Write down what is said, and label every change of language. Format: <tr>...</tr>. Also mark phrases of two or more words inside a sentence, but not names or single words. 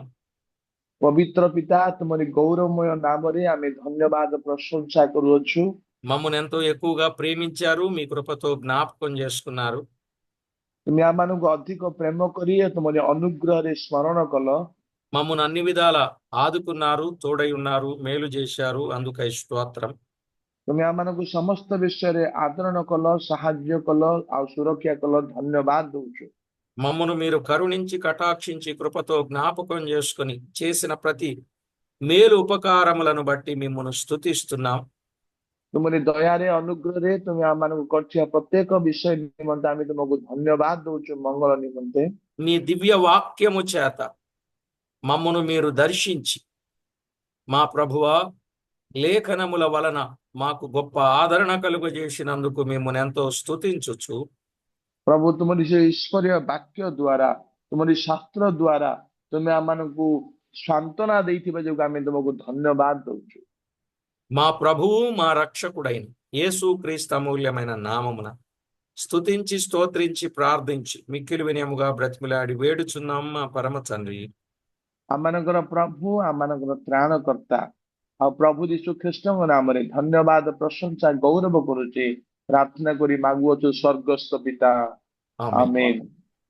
<or>ପବିତ୍ର ପିତା, ତୁମରି ଗୌରବମୟ ନାମରେ ଆମେ ଧନ୍ୟବାଦ ପ୍ରଶଂସା କରୁଅଛୁ।</or> <te>మమ్మల్ని ఎంతో ఎక్కువగా ప్రేమించారు, మీ కృపతో జ్ఞాపకం చేసుకున్నారు.</te> <or>ତୁମେ ଆମମାନଙ୍କୁ ଅଧିକ ପ୍ରେମ କରି ତୁମରି ଅନୁଗ୍ରହରେ ସ୍ମରଣ କଲ।</or> <te>మమ్మల్ని అన్ని విధాల ఆదుకున్నారు, తోడై ఉన్నారు, మేలు చేశారు. అందుకై స్తోత్రం.</te> <or>ତୁମେ ଆମମାନଙ୍କୁ ସମସ୍ତ ବିଷୟରେ ଆଦରଣ କଲ, ସାହାଯ୍ୟ କଲ ଆଉ ସୁରକ୍ଷା କଲ। ଧନ୍ୟବାଦ ଦଉଛୁ।</or> <te>మమ్మను మీరు కరుణించి కటాక్షించి కృపతో జ్ఞాపకం చేసుకుని చేసిన ప్రతి మేలు ఉపకారములను బట్టి మిమ్మల్ని స్తుతిస్తున్నాం.</te> <or>ତୁମରି ଦୟାରେ ଅନୁଗ୍ରହରେ ତୁମେ ଆମମାନଙ୍କୁ କରିଥିବା ପ୍ରତ୍ୟେକ ବିଷୟ ନିମନ୍ତେ ଆମେ ତୁମକୁ ଧନ୍ୟବାଦ ଦଉଛୁ, ମଙ୍ଗଳ ନିମନ୍ତେ।</or> <te>మీ దివ్య వాక్యము చేత మమ్మను మీరు దర్శించి మా ప్రభువా లేఖనముల వలన మాకు గొప్ప ఆదరణ కలుగజేసినందుకు మిమ్మల్ని ఎంతో స్తుతించుచు</te> <or>ପ୍ରଭୁ ତୁମରି ସେ ଈଶ୍ୱରୀୟ ବାକ୍ୟ ଦ୍ୱାରା, ତୁମରି ଶାସ୍ତ୍ର ଦ୍ୱାରା ତୁମେ ଆମମାନଙ୍କୁ ସାନ୍ତ୍ୱନା ଦେଇଥିବା ଯୋଗୁଁ ଆମେ ତୁମକୁ ଧନ୍ୟବାଦ ଦଉଛୁ।</or> <te>మా ప్రభువు మా రక్షకుడైన యేసుక్రీస్తు అమూల్యమైన నామమున స్తుతించి స్తోత్రించి ప్రార్థించి మిక్కిలి వినయముగా బ్రతిమిలాడి వేడుచున్నాం మా పరమ తండ్రి.</te> <or>ଆମମାନଙ୍କର ପ୍ରଭୁ, ଆମମାନଙ୍କର ତ୍ରାଣକର୍ତ୍ତା ଆଉ ପ୍ରଭୁ ଯୀଶୁ ଖ୍ରୀଷ୍ଟଙ୍କ ନାମରେ ଧନ୍ୟବାଦ ପ୍ରଶଂସା ଗୌରବ କରୁଛେ, ପ୍ରାର୍ଥନା କରି ମାଗୁଅଛୁ ସ୍ୱର୍ଗସ୍ଥ ପିତା।</or> <te>ఆమేన్.</te> <or>ଆମେନ୍।</or>